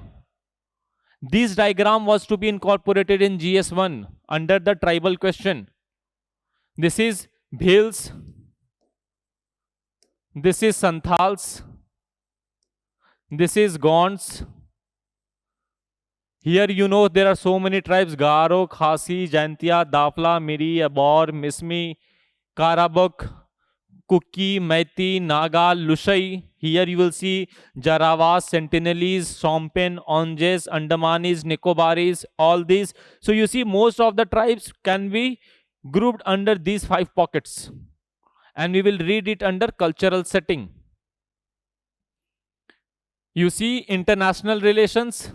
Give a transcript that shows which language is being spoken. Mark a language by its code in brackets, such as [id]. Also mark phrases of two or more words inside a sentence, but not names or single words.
[en] This diagram was to be incorporated in GS1 under the tribal question. This is Bhils. This is Santhals. This is Gonds. Here you know there are so many tribes: Garo, Khasi, Jaintia, Dafla, Miri, Abor, Mismi, Karabuk, Kuki, Meiti, Naga, Lushai. Here you will see Jarawas, Sentinelese, Sompen, Onges, Andamanis, Nicobaris, all these. So you see most of the tribes can be grouped under these 5 pockets. And we will read it under cultural setting. You see international relations.